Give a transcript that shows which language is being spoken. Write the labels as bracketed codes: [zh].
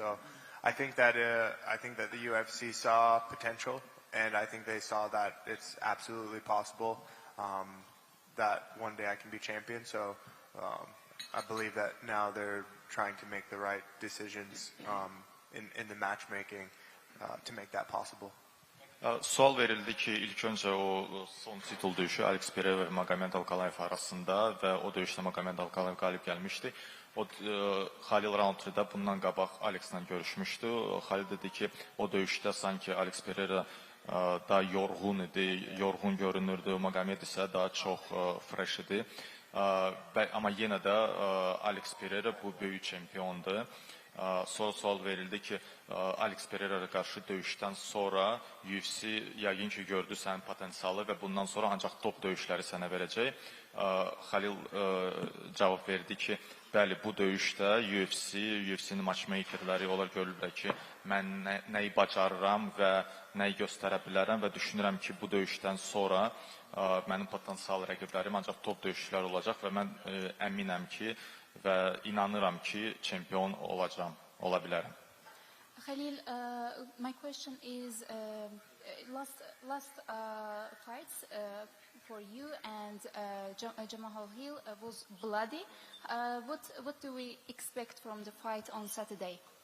[en] So I think that the UFC saw potential, and I think they saw that it's absolutely possible that one day I can be champion. So I believe that now they're trying to make the right decisions in the matchmaking to make that possible. [az] Sual verildi ki, ilk öncə o son titul döyüşü Alex Pereira və Magomed Ankalaev arasında və o döyüşdə Magomed Ankalaev qalib gəlmişdi. O Xalil Roundtree-də bundan qabaq Alex'la görüşmüşdü. Xalil dedi ki, o döyüşdə sanki Alex Pereira daha yorğun idi, yorğun görünürdü. Magomed isə daha çox fresh idi. Amma yenə də Alex Pereira bu böyük çempiondur. Sonra sual verildi ki, Alex Pereira'ya qarşı döyüşdən sonra UFC yəqin ki gördü sənin potensialı və bundan sonra ancaq top döyüşləri sənə verəcək. Xalil cavab verdi ki, bəli, bu döyüşdə UFC-nin matchmakerləri onlar görürlər ki, mən nəyi bacarıram və nəyi göstərə bilərəm və düşünürəm ki, bu döyüşdən sonra mənim potensial rəqiblərim ancaq top döyüşçülər olacaq və mən əminəm ki, və inanıram ki, çempion olacağam, ola bilərəm. [en] Khalil, my question is, last fights for you and Jamal Hill was bloody. What do we expect from the fight on Saturday?